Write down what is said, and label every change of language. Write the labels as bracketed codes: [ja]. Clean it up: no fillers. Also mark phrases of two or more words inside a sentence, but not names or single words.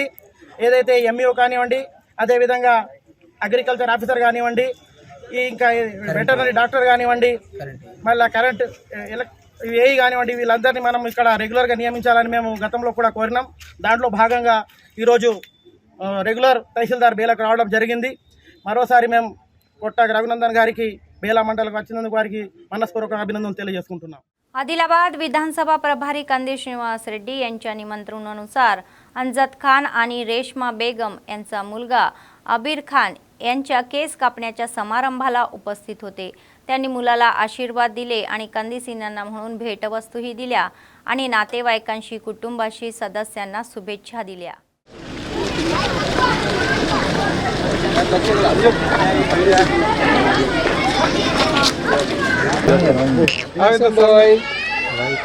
[te] ఏదైతే ఎంఈఓ కానివ్వండి, అదేవిధంగా [en] agriculture officer [te] కానివ్వండి, ఇంకా [en] veterinary doctor [te] కానివ్వండి, మళ్ళీ [en] current AE [te] కానివ్వండి, వీళ్ళందరినీ మనం ఇక్కడ రెగ్యులర్గా నియమించాలని మేము గతంలో కూడా కోరినాం. దాంట్లో భాగంగా ఈరోజు రెగ్యులర్ తహసీల్దార్ బేలకు రావడం జరిగింది. మరోసారి మేము కొట్టాక రఘునందన్ గారికి బేలా మండలకు వచ్చినందుకు వారికి [mr] मनस्पूर्वक अभिनंदन [te] తెలియజేసుకుంటున్నాం. [mr] आदिलाबाद विधानसभा प्रभारी कंदी श्रीनिवास रेड्डी यांच्या निमंत्रणानुसार अंजद खान आणि रेश्मा बेगम यांचा मुलगा अबीर खान यांच्या केस कापण्याच्या समारंभाला उपस्थित होते. त्यांनी मुलाला आशीर्वाद दिले आणि कंदीसिन्यांना म्हणून भेटवस्तूही दिल्या आणि नातेवाईकांशी कुटुंबाशी सदस्यांना शुभेच्छा दिल्या. [en] Handsome boy. Right.